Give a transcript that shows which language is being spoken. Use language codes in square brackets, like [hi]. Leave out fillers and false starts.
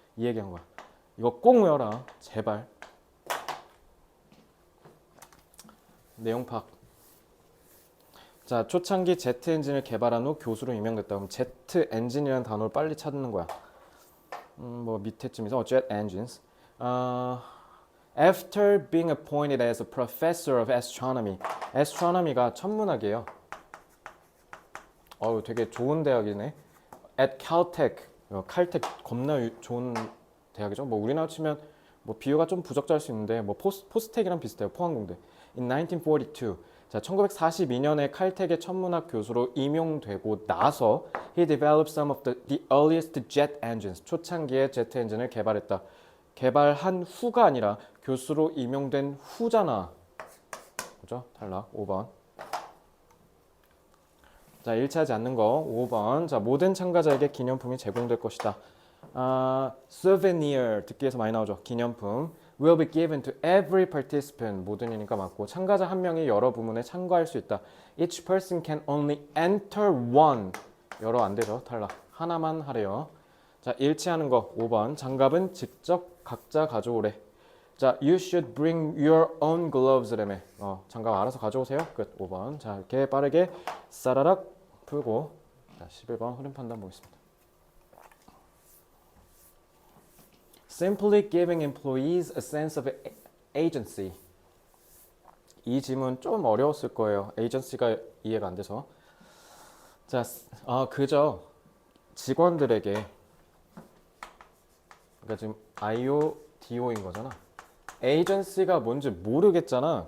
[ko] 이 얘기한 거야. 이거 꼭 외워라. 제발. 내용 파악. 자, 초창기 제트 엔진을 개발한 후 교수로 임명됐다. 그럼 제트 엔진이라는 단어를 빨리 찾는 거야. 뭐 밑에쯤에서 jet engines. [en] After being appointed as a professor of astronomy. [ko] astronomy가 천문학이에요. 되게 좋은 대학이네. [en] at Caltech. [ko] 칼텍 겁나 좋은 대학이죠. 뭐 우리나라 치면 뭐 비유가 좀 부적절할 수 있는데 뭐 포스텍이랑 비슷해요. 포항공대. [en] In 1942. [ko] 자, 1942년에 칼텍의 천문학 교수로 임용되고 나서 [en] he developed some of the earliest jet engines. [ko] 초창기의 제트 엔진을 개발했다. 개발한 후가 아니라 교수로 임용된 후잖아. 그죠? 탈락. 5번. 자, 일치하지 않는 거 5번. 자, 모든 참가자에게 기념품이 제공될 것이다. souvenir 듣기에서 많이 나오죠. 기념품 [en] will be given to every participant. [ko] 모든이니까 맞고 참가자 한 명이 여러 부문에 참가할 수 있다. [en] Each person can only enter one. [ko] 여러 안 되죠. 탈락. 하나만 하래요. 자, 일치하는 거 5번. 장갑은 직접 각자 가져오래. 자, [en] you should bring your own gloves. [ko] 라며. 장갑 알아서 가져오세요. 끝. 5번. 자, 이렇게 빠르게 싸라락 풀고 자, 11번 흐름 판단 보겠습니다. [en] Simply giving employees a sense of agency. [ko] 이 질문 좀 어려웠을 거예요. agency가 이해가 안 돼서. 자, 그저 직원들에게 그러니까 지금 IODO인 거잖아. agency가 뭔지 모르겠잖아.